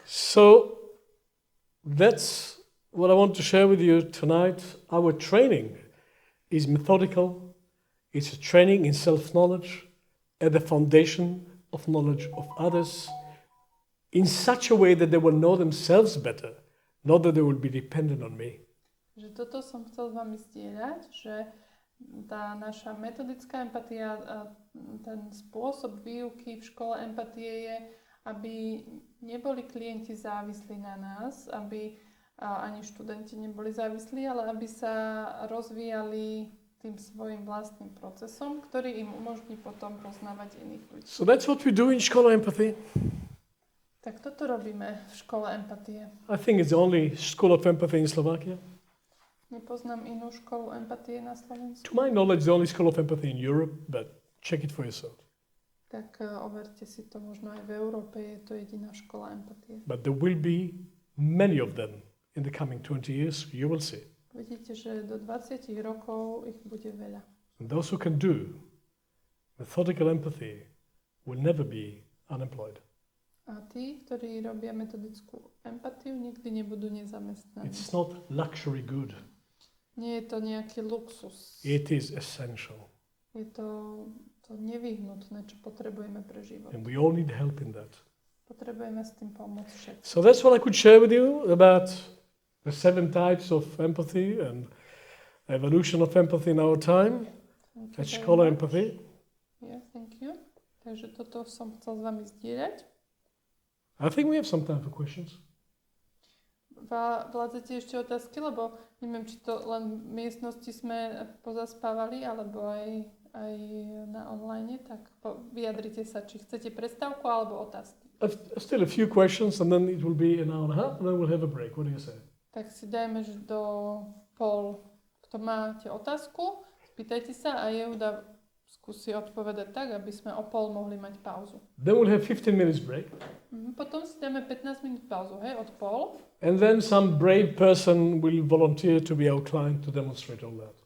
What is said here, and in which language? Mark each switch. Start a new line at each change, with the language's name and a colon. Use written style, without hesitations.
English: So that's what I want to share with you tonight. Our training is methodical. It's a training in self-knowledge at the foundation of knowledge of others in such a way that they will know themselves better, not that they will be dependent on me.
Slovak: Že toto som chcel s vami zdieľať, že tá naša metodická empatia a ten spôsob výuky v škole empatie je, aby neboli klienti závislí na nás, aby ani študenti neboli závislí, ale aby sa rozvíjali tým svojim vlastným procesom, ktorý im umožní potom poznávať iných ľudí.
English: So that's what we do in School Empathy.
Slovak: Tak toto robíme v škole empatie.
English: I think it's the only school of empathy in Slovakia.
Slovak: Nepoznám inú školu empatie na Slovensku.
English: To my knowledge, the only school of empathy in Europe, but check it for yourself.
Slovak: Tak overte si to, možno aj v Európe je to jediná škola empatie.
English: But there will be many of them in the coming 20 years, you will see.
Slovak: Vidíte, že do 20 rokov ich bude veľa.
English: And those who can do methodical empathy will never be unemployed.
Slovak: A tí, ktorí robia metodickú empatiu, nikdy nebudú nezamestnaní.
English: It's not luxury good.
Slovak: Nie je to nejaký luxus.
English: It is essential.
Slovak: Je to nevyhnutné, čo potrebujeme pre život.
English: And we all need help in that.
Slovak: Potrebujeme s tým pomôcť všetci.
English: So that's what I could share with you about the 7 types of empathy and evolution of empathy in our time. At School Empathy. Yeah, thank you.
Slovak: Takže toto som chcel s vami zdieľať.
English: I think we have some time for questions.
Slovak: Vládzate ešte otázky, lebo neviem, či to len v miestnosti sme pozaspávali, alebo aj na online, tak vyjadrite sa, či chcete prestávku alebo otázky.
English: Still a few questions and then it will be an hour and a half and then we'll have a break. What do you say?
Slovak: Tak si dajme, že do pol, kto máte otázku, spýtajte sa a Jehuda skúsi odpovedať tak, aby sme o pol mohli mať pauzu.
English: Then we'll have 15 minutes break.
Slovak: Potom si dáme 15 minút pauzu, hej, od pol.
English: And then some brave person will volunteer to be our client to demonstrate all that.